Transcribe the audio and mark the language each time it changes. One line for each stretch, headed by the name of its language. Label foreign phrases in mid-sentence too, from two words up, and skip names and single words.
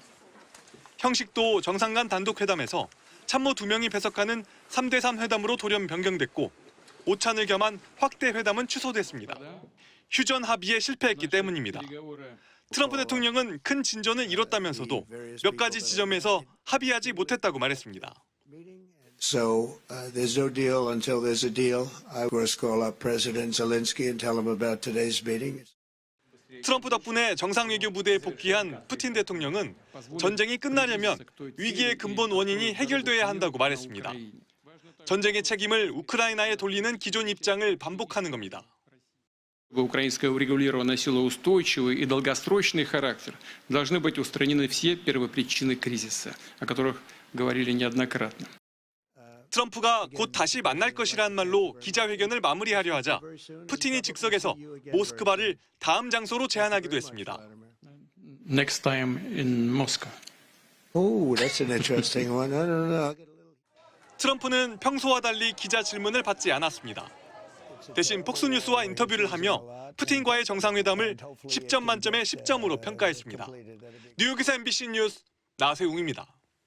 Korean: 형식도 정상 간 단독 회담에서 참모 2명이 배석하는 3대3 회담으로 돌연 변경됐고 오찬을 겸한 확대 회담은 취소됐습니다. 휴전 합의에 실패했기 때문입니다. 트럼프 대통령은 큰 진전을 이뤘다면서도 몇 가지 지점에서 합의하지 못했다고 말했습니다.
English: So there's no deal until there's a deal. I of course call up President Zelensky and tell him about today's meeting.
Korean: 트럼프 덕분에 정상 외교 무대에 복귀한 푸틴 대통령은 전쟁이 끝나려면 위기의 근본 원인이 해결돼야 한다고 말했습니다. 전쟁의 책임을 우크라이나에 돌리는 기존 입장을 반복하는 겁니다.
Russian: Украинское урегулирование носило устойчивый и долгосрочный характер. Должны быть устранены все первопричины кризиса, о которых говорили неоднократно.
Korean: 트럼프가 곧 다시 만날 것이라는 말로 기자회견을 마무리하려 하자 푸틴이 즉석에서 모스크바를 다음 장소로 제안하기도 했습니다.
English: Next time in Moscow. Oh, that's an interesting one. I don't know.
Korean: 트럼프는 평소와 달리 기자 질문을 받지 않았습니다. 대신 폭스뉴스와 인터뷰를 하며 푸틴과의 정상회담을 10점 만점에 10점으로 평가했습니다. 뉴욕에서 MBC 뉴스 나세웅입니다.